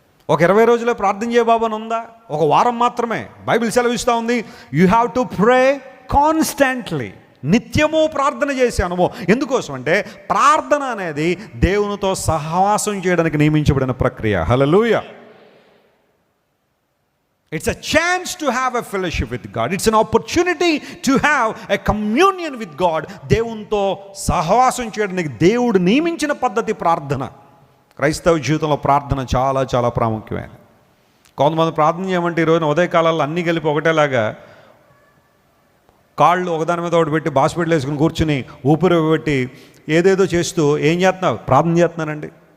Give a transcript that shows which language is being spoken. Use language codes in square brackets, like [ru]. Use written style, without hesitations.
[te] ఒక 20 రోజులే ప్రార్థన చేయ బాబు అని ఉందా? ఒక వారం మాత్రమే? బైబిల్ సెలవిస్తూ ఉంది, [en] You have to pray constantly. [te] నిత్యము ప్రార్థన చేసే అనుభవం. ఎందుకోసం అంటే ప్రార్థన అనేది దేవునితో సహవాసం చేయడానికి నియమించబడిన ప్రక్రియ. హల్లెలూయా. [en] It's a chance to have a fellowship with God. It's an opportunity to have a communion with God. [te] దేవునితో సహవాసం చేయడానికి దేవుడు నియమించిన పద్ధతి ప్రార్థన. క్రైస్తవ జీవితంలో ప్రార్థన చాలా చాలా ప్రాముఖ్యమైనది. కొంతమంది ప్రార్థన చేయమంటే ఈరోజు ఉదయకాలాల్లో అన్నీ కలిపి ఒకటేలాగా కాళ్ళు ఒకదాని మీద ఒకటి పెట్టి బాస్పిటల్ వేసుకుని కూర్చుని ఊపిరి పెట్టి ఏదేదో చేస్తూ ఏం చేస్తున్నావు? ప్రార్థన చేస్తున్నానండి.